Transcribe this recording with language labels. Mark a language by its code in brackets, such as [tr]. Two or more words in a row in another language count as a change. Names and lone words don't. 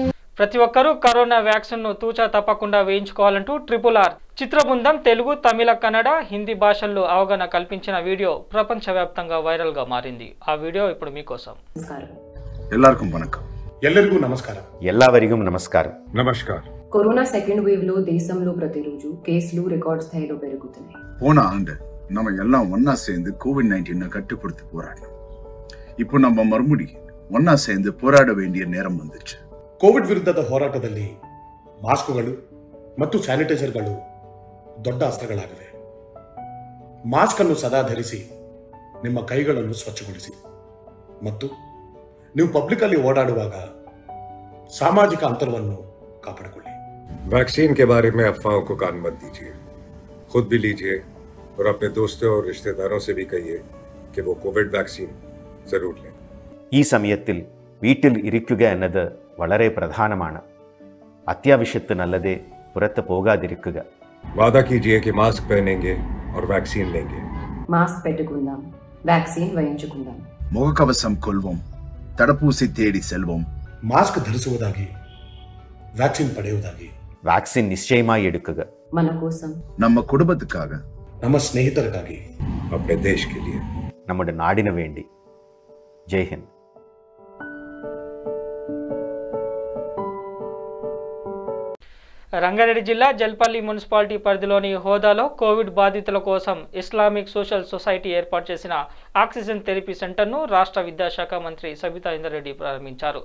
[te] ప్రతి ఒక్కరూ కరోనా వ్యాక్సిన్ను తూచా తప్పకుండా వేయించుకోవాలంటూ RRR చిత్రబృందం తెలుగు, తమిళ, కన్నడ, హిందీ భాషల్లో అవగాహన కల్పించిన వీడియో ప్రపంచవ్యాప్తంగా వైరల్గా మారింది. ఆ వీడియో ఇప్పుడు మీకోసం. [kn] ಎಲ್ಲರಿಗೂ ನಮಸ್ಕಾರ. ಎಲ್ಲವರಿಗೂ ನಮಸ್ಕಾರ. [te] నమస్కారం. కరోనా సెకండ్ వేవ్ లో దేశంలో ప్రతిరోజు కేసులు రికార్డ్ స్థాయిలో పెరుగుతున్నాయి. [ta] போன ஆண்டு நம்ம எல்லாம் ஒன்னா சேர்ந்து கோவிட்-19 கட்டுப்படுத்தி போராடணும். இப்போ நம்ம மறுபடியும் ஒன்னா சேர்ந்து போராட வேண்டிய நேரம் வந்துச்சு. [kn] ಕೋವಿಡ್ ವಿರುದ್ಧದ ಹೋರಾಟದಲ್ಲಿ ಮಾಸ್ಕ್ಗಳು ಮತ್ತು ಸ್ಯಾನಿಟೈಸರ್ಗಳು ದೊಡ್ಡ ಅಸ್ತ್ರಗಳಾಗಿವೆ. ಮಾಸ್ಕ್ ಅನ್ನು ಸದಾ ಧರಿಸಿ, ನಿಮ್ಮ ಕೈಗಳನ್ನು ಸ್ವಚ್ಛಗೊಳಿಸಿ ಮತ್ತು ನೀವು ಪಬ್ಲಿಕ್ ಅಲ್ಲಿ ಓಡಾಡುವಾಗ ಸಾಮಾಜಿಕ ಅಂತರವನ್ನು ಕಾಪಾಡಿಕೊಳ್ಳಿ. [hi] वैक्सीन के बारे में अफवाहों को कान मत दीजिए, खुद भी लीजिए और अपने दोस्तों और रिश्तेदारों से भी कहिए कि वो कोविड वैक्सीन जरूर लें. [ml] ഈ സമയത്തിൽ വീട്ടിൽ ഇരിക്കുക എന്നത് വളരെ പ്രധാനമാണ്. അത്യാവശ്യത്തിനല്ലാതെ പുറത്ത് പോകാതിരിക്കുക. [hi] वादा कीजिए कि मास्क पहनेंगे और वैक्सीन लेंगे. [te] మాస్క్ పెట్టుకుందాం, వ్యాక్సిన్ వేయించుకుందాం. [ta] முகக்கவசம் கொள்வோம், தடுப்பூசி தேடி செல்வோம். [kn] ಮಾಸ್ಕ್ ಧರಿಸುವುದಾಗಿ, ವ್ಯಾಕ್ಸಿನ್ ಪಡೆಯುವುದಾಗಿ, [ml] വാക്സിൻ നിശ്ചയമായി എടുക്കുക. [te] మన కోసం, [ta] நம்ம குடும்பத்துக்காக, [kn] ನಮ್ಮ ಸ್ನೇಹಿತರಿಗಾಗಿ, [hi] अपने देश के लिए. [ml] നമ്മുടെ നാടിനു വേണ്ടി. [hi] जय हिंद. [te] రంగారెడ్డి జిల్లా జల్పల్లి మున్సిపాలిటీ పరిధిలోని హోదాలో కోవిడ్ బాధితుల కోసం ఇస్లామిక్ సోషల్ సొసైటీ ఏర్పాటు చేసిన ఆక్సిజన్ థెరపీ సెంటర్ను రాష్ట్ర విద్యాశాఖ మంత్రి సబితా ఇంద్రారెడ్డి ప్రారంభించారు.